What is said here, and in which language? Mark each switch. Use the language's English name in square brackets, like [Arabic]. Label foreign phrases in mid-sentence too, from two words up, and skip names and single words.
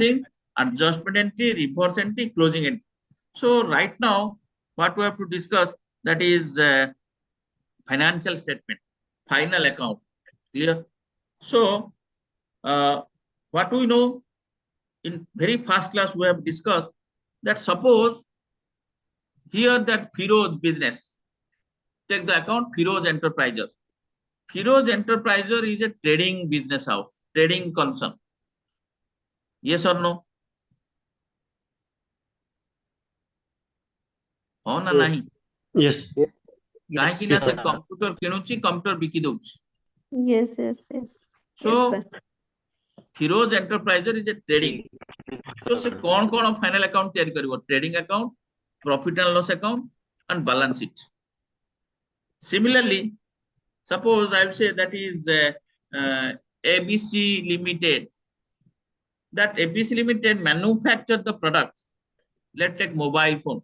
[English] passing adjustment entry reverse entry closing entry so right now what we have to discuss that is financial statement final account clear so what we know in very first class we have discussed that suppose here that Firoz business take the account Firoz Enterprises. Firoz Enterprises is a trading business house, trading concern. Yes or no? [Hindi] हाँ ना नहीं [English] Yes. [Odia] କାହିଁକି ନା ସେ କମ୍ପ୍ୟୁଟର କିଣୁଛି କମ୍ପ୍ୟୁଟର ବିକି ଦଉଛି [English] Yes, yes, yes. So Yes, sir. Firoz Enterpriser is a trading. [Odia] ସୋ ସେ କେଉଁ [English] final account [Odia] ତିଆରି କରିବ? [English] Trading account, profit and loss account, and balance sheet. Similarly, suppose I will say that is ABC Limited. That ABC Limited manufacture the product. Let's take mobile phone.